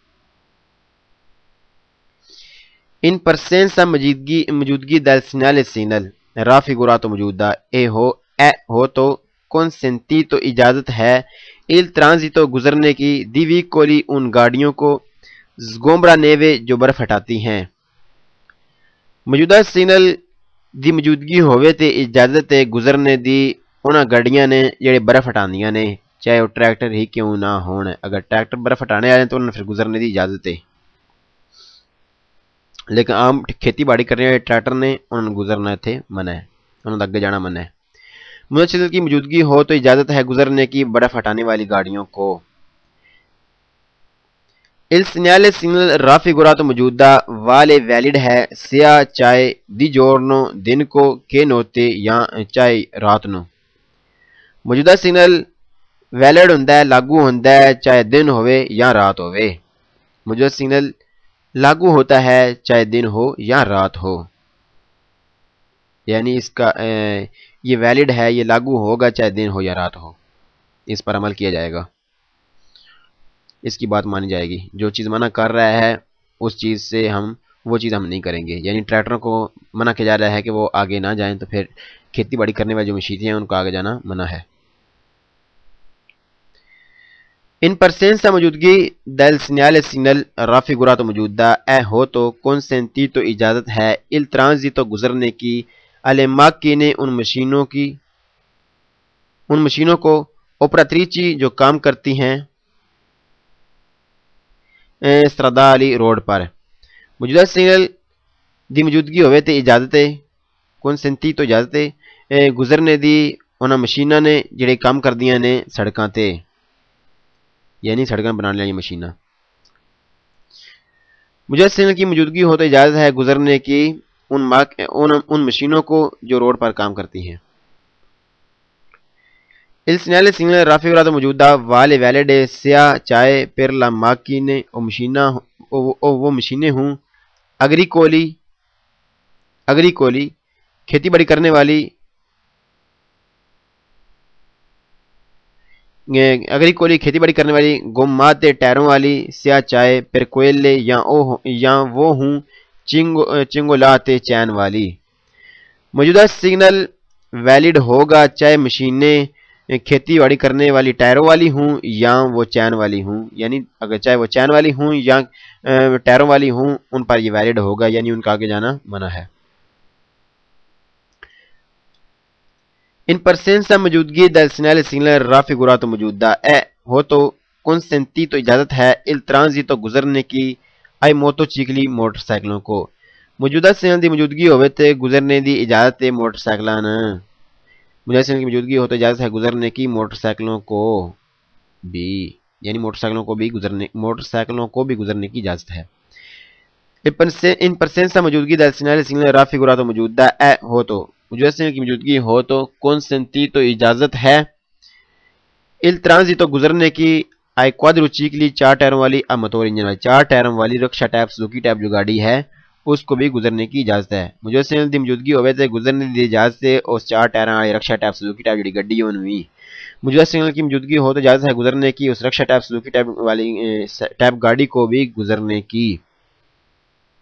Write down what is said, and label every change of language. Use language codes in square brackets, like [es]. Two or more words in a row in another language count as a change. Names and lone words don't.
[it] in presenza [ur] موجودگی [it] del segnale signal raffigurato [ur] موجودہ ہو تو consentito اجازت ہے [it] il transito [ur] گزرنے کی [it] di veicoli [ur] ان گاڑیوں کو [it] sgombra neve [ur] جو برف ہٹاتی ہیں۔ [pa] موجودہ سگنل دی موجودگی ہوئے تے اجازت ہے گزرنے دی انہاں گاڑیاں نے جڑے برف ہٹاندیاں نے، چاہے وہ ٹریکٹر ہی کیوں نہ ہون۔ [ur] اگر ٹریکٹر برف ہٹانے والے تو انہوں نے پھر گزرنے دی اجازت ہے، لیکن عام کھیتی باڑی کرنے والے ٹریکٹر نے انہوں نے گزرنا تھے منع ہے، انہوں نے اگے جانا منع ہے۔ موجودہ سگنل کی موجودگی ہو تو اجازت ہے گزرنے کی برف ہٹانے والی گاڑیوں کو۔ [it] il segnale signal raffigurato [ur] موجودہ والے ویلڈ ہے sia چاہے [it] di giorno [ur] دن کو [it] che notte [ur] یا چاہے رات نو۔ [pa] موجودہ سگنل ویلڈ ہوندا ہے لاگو ہوندا ہے چاہے دن ہوئے یا رات ہوئے۔ [ur] موجودہ سگنل لاگو ہوتا ہے چاہے دن ہو یا رات ہو، یعنی اس کا یہ ویلڈ ہے، یہ لاگو ہوگا چاہے دن ہو یا رات ہو، اس پر عمل کیا جائے گا، اس کی بات مانی جائے گی۔ جو چیز منع کر رہا ہے اس چیز سے وہ چیز ہم نہیں کریں گے، یعنی ٹریکٹروں کو منع کیا جا رہا ہے کہ وہ آگے نہ جائیں، تو پھر کھیتی باڑی کرنے والے جو مشینیں ہیں ان کو آگے جانا منع ہے۔ [it] in presenza [ur] موجودگی [it] del segnale signal raffigurato [ur] موجودہ ہو تو consentito اجازت ہے [it] il transito [ur] گزرنے کی [it] alle macchine [ur] ان مشینوں کو operatrici جو کام کرتی ہیں stradali روڈ پر۔ [pa] موجودہ سگنل دی موجودگی ہوئے تے اجازت ہے consentito اجازت ہے گزرنے دی انہاں مشیناں نے جڑے کام کردیاں نے سڑکاں تے، یعنی سڑکاں بنانے والی مشیناں۔ [ur] موجودہ سگنل کی موجودگی ہو تو اجازت ہے گزرنے کی ان مشینوں کو جو روڈ پر کام کرتی ہیں۔ [it] il segnale signal raffigurato [ur] موجودہ والے ویلڈ sia چاہے [it] per la macchine [ur] وہ مشینیں ہوں agricoli کھیتی باڑی کرنے والی gommate ٹائروں والی sia چاہے [it] per quelle [ur] یا وہ ہوں cingolate چین والی۔ موجودہ سگنل ویلڈ ہوگا چاہے مشینیں کھیتی باڑی کرنے والی ٹائروں والی ہوں یا وہ چین والی ہوں، یعنی اگر چاہے وہ چین والی ہوں یا ٹائروں والی ہوں ان پر یہ ویلڈ ہوگا، یعنی ان کا آگے جانا منع ہے۔ [it] in presenza [ur] موجودگی [it] del segnale signal raffigurato [ur] موجودہ ہو تو consentito اجازت ہے [it] il transito [ur] گزرنے کی [it] ai motocicli [ur] موٹر سائیکلوں کو۔ [pa] موجودہ سگنل دی موجودگی ہوئے تے گزرنے دی اجازت ہے موٹر سائیکلان، [ur] موجودہ سگنل کی موجودگی ہو تو اجازت ہے گزرنے کی موٹر سائیکلوں کو بھی، یعنی موٹر سائیکلوں کو بھی گزرنے کی اجازت ہے۔ [it] in presenza [ur] موجودگی [it] del segnale signal raffigurato [ur] موجودہ ہو تو موجودہ سگنل کی موجودگی ہو تو consentito اجازت ہے [it] il transito [ur] گزرنے کی [it] ai quadricicli [ur] 4 ٹائروں والی موٹور انجن والی 4 ٹائروں والی رکشا ٹائپ سوزوکی ٹائپ جو گاڑی ہے اس کو بھی گزرنے کی اجازت ہے۔ [pa] موجودہ سگنل دی موجودگی ہوئے تے گزرنے دی اجازت ہے اس 4 ٹائروں والی رکشا ٹائپ سوزوکی ٹائپ جڑی گڈی ہوئی۔ [ur] موجودہ سگنل کی موجودگی ہو تو اجازت ہے گزرنے کی اس رکشا ٹائپ سوزوکی ٹائپ والی ٹائپ گاڑی کو بھی گزرنے کی۔